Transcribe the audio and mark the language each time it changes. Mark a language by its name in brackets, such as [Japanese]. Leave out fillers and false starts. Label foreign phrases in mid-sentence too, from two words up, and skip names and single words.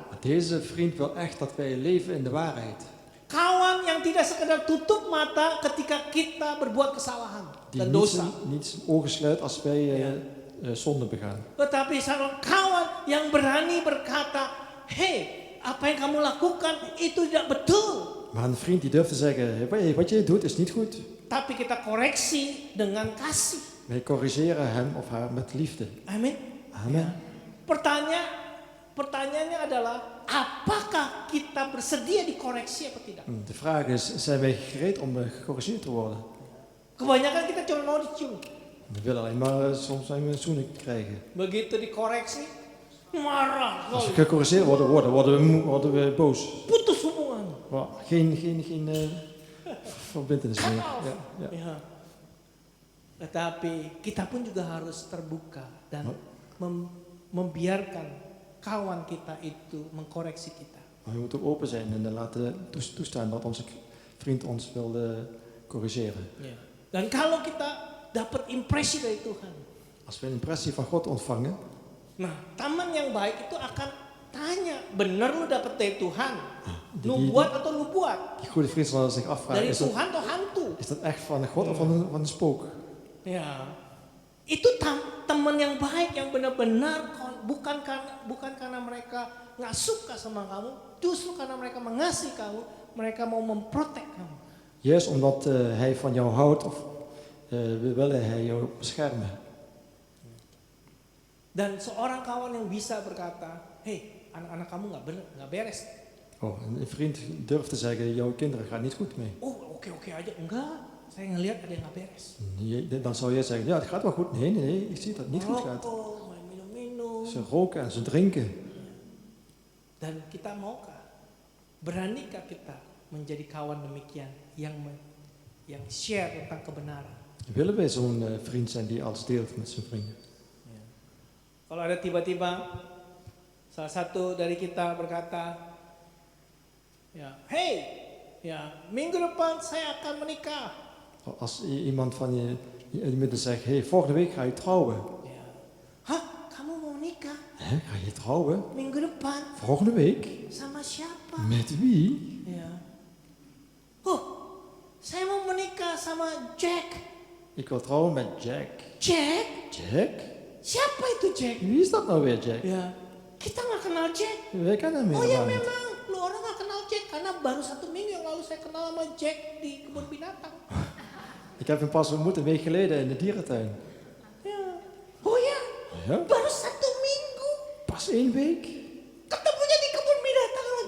[Dutch] Maar deze vriend wil echt dat wij leven in de waarheid. [Indonesian] Kawan yang tidak sekedar tutup mata ketika kita berbuat kesalahan [Dutch] Die [Indonesian] dan [Dutch] niet [Indonesian] dosa. [Dutch] zijn ogen sluit als wij zonde begaan. [Indonesian] Tetapi seorang kawan yang berani berkata, "Hei, apa yang kamu lakukan itu tidak betul." [Dutch] Maar een vriend die durft te zeggen, hey, wat jij doet is niet goed. [Indonesian] Tapi kita koreksi dengan kasih. [Dutch] Wij corrigeren hem of haar met liefde. [Indonesian] Amin. [Dutch] Amen. [Indonesian] Pertanyaannya adalah apakah kita bersedia dikoreksi atau tidak? [Dutch] De vraag is, zijn wij gereed om gecorrigeerd te worden? [Indonesian] Kebanyakan kita cuma mau dicium. [Dutch] We willen alleen maar soms zijn we zoenen krijgen. [Indonesian] Begitu dikoreksi, marah. [Dutch] Als we gecorrigeerd worden we boos. [Indonesian] Putus hubungan. [Dutch] Maar geen verbintenis meer. Ja, ja. [Indonesian] Ya. Tetapi kita pun juga harus terbuka dan membiarkan kawan kita itu mengkoreksi kita. [Dutch] Maar we moeten ook open zijn en laten toestaan dat onze vriend ons wil corrigeren. [Indonesian] Ya. Dan kalau kita dapat impresi dari Tuhan, [Dutch] Als we een impressie van God ontvangen, [Indonesian] nah teman yang baik itu akan tanya, bener lu dapat dari Tuhan? Lu buat atau lu buat? [Dutch] die goede vriend zal zich afvragen, [Indonesian] Dari [Dutch] is dat, [Indonesian] Tuhan atau hantu? [Dutch] is dat echt van God of van een spook? [Indonesian] Ya, itu teman yang baik yang benar-benar bukan karena mereka nggak suka sama kamu, justru karena mereka mengasihi kamu, mereka mau memprotek kamu. [Dutch] Juist omdat hij van jou houdt of willen hij jou beschermen. [Indonesian] Dan seorang kawan yang bisa berkata, hei anak-anak kamu nggak beres. [Dutch] Oh, een vriend durft te zeggen, jouw kinderen gaan niet goed mee. [Indonesian] Oh oke aja, enggak. Saya ngelihat ada yang nggak beres. [Dutch] Dan zou jij zeggen, ja het gaat wel goed. Nee, ik zie dat het niet goed gaat. [Indonesian] Rokok, main minum-minum. [Dutch] Ze roken en ze drinken. [Indonesian] Dan kita maukah, beranikah kita menjadi kawan demikian yang share tentang kebenaran? [Dutch] Willen wij zo'n vriend zijn die alles deelt met zijn vrienden? [Indonesian] Ya. Kalau ada tiba-tiba salah satu dari kita berkata, ya, hey, ya, minggu depan saya akan menikah. [Dutch] Als iemand van je in het midden zegt, hey, volgende week ga je trouwen. [Indonesian] Ya. Hah, kamu mau menikah? [Dutch] Hè, ga je trouwen? [Indonesian] Minggu depan? [Dutch] Volgende week? [Indonesian] Sama siapa? [Dutch] Met wie? [Indonesian] Ya. Saya mau menikah sama Jack. [Dutch] Ik wil trouwen met Jack. Jack? Jack? [Indonesian] Siapa itu Jack? [Dutch] Wie is dat nou weer, Jack? [Indonesian] Ya, kita nggak kenal Jack. [Dutch] Wij kennen hem [Indonesian] Oh ya [Dutch] helemaal niet. [Indonesian] memang, lu orang nggak kenal Jack karena baru 1 minggu yang lalu saya kenal sama Jack di kebun binatang. [Dutch] Ik heb hem pas ontmoet een week geleden in de dierentuin. [Indonesian] Ya. Oh ya, [Dutch] Ja? [Indonesian] baru 1 minggu [Dutch] Pas 1 week? [Indonesian] ketemunya di kebun binatang lagi.